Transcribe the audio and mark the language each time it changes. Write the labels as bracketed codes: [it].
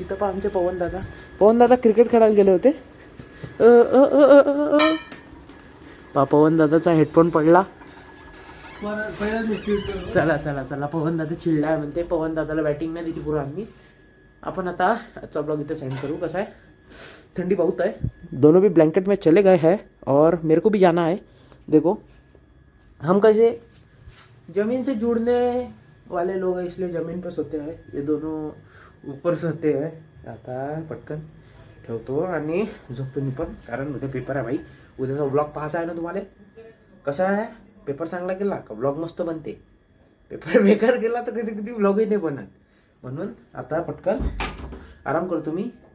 [mr] इथं पण आमचे पवन दादा क्रिकेट खेळायला गेले होते. पवन दादाचा हेडफोन पडला. चला पवन दादा चिडलाय म्हणते. पवन दादाला बॅटिंग नाही दिली पुरांनी. अपन आता आजचा ब्लॉग इथे सेंड करूँ. [hi] कैसा है ठंडी बहुत है. दोनों भी ब्लैंकेट में चले गए हैं और मेरे को भी जाना है. देखो हम कैसे ज़मीन से जुड़ने वाले लोग हैं इसलिए ज़मीन पर सोते हैं. ये दोनों ऊपर सोते हैं. [mr] आता पटकन ठेवतो आणि झोपतो मी पण कारण उद्या पेपर आहे भाई. उद्याचा ब्लॉग पाहायचा आहे ना तुम्हाला. कसा आहे पेपर चांगला गेला का ब्लॉग मस्त बनते. पेपर बेकार गेला तर कधी ब्लॉगही नाही बनत. म्हणून आता पटकन आराम करतो मी.